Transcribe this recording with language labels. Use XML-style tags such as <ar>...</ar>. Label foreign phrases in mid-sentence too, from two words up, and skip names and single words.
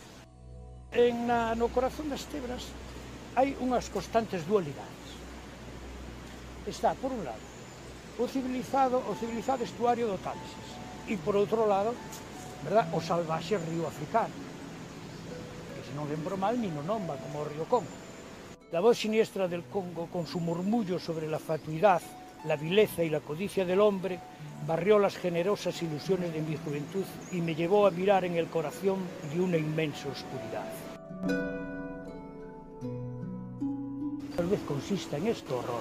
<gl>No corazón das Tebras hai unhas constantes dualidades. Está, por un lado, o civilizado estuario do Támesis e, por outro lado, o salvaxe río africano, que, se non lembro mal, nin o nomba como o río Congo.</gl> <es>La voz siniestra del Congo, con su murmullo sobre la fatuidad, la vileza y la codicia del hombre, barrió las generosas ilusiones de mi juventud y me llevó a mirar en el corazón de una inmensa oscuridad. Tal vez consista en este horror.</es>